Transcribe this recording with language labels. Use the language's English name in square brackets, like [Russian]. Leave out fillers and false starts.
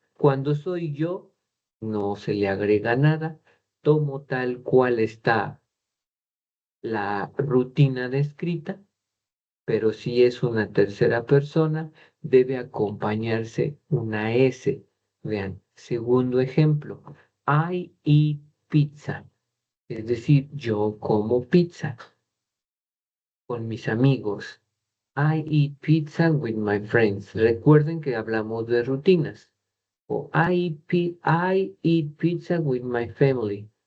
[Spanish] Cuando soy yo, no se le agrega nada, tomo tal cual está la rutina descrita, pero si es una tercera persona, debe acompañarse una S. Vean, segundo ejemplo, [English] I eat pizza, [Spanish] es decir, yo como pizza con mis amigos. [English] I eat pizza with my friends. [Spanish] Recuerden que hablamos de rutinas. O [English] I eat pizza with my family.